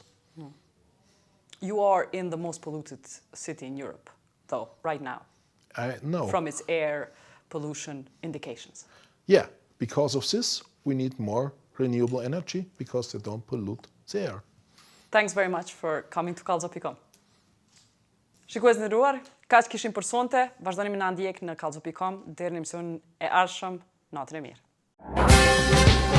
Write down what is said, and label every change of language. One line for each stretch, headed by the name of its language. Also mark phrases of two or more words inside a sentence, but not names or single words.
English: You are in the most polluted city in Europe, though, right now. I know. From its air pollution indications. Yeah, because of this, we need more renewable energy because they don't pollute the air. Thanks very much for coming to kallzo.com.
Albanian: Shikues të nderuar, kaq kishim për sonte, vazhdoni me na ndjek në kallzo.com deri në emisionin e ardhshëm. Natën e mirë.